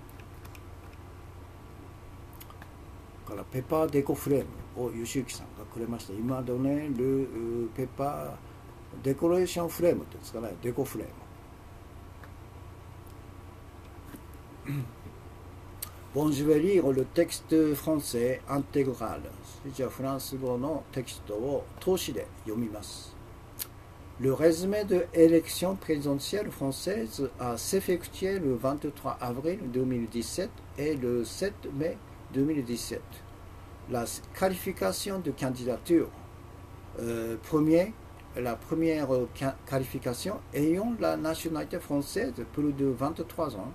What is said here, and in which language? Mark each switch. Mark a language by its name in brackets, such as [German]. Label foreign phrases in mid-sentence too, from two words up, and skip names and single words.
[Japanese] からペッパーデコフレームを吉行さんがくれました。今ドネルペッパーデコレーションフレームっていうんですかね。 [French] デコフレーム。Bon, je vais lire le texte français intégral。 [Japanese] じゃあフランス語のテキストを通しで読みます。 [French] Le résumé de l'élection présidentielle française a s'effectué le 23 avril 2017 et le 7 mai 2017. La qualification de candidature. La première qualification ayant la nationalité française plus de 23 ans.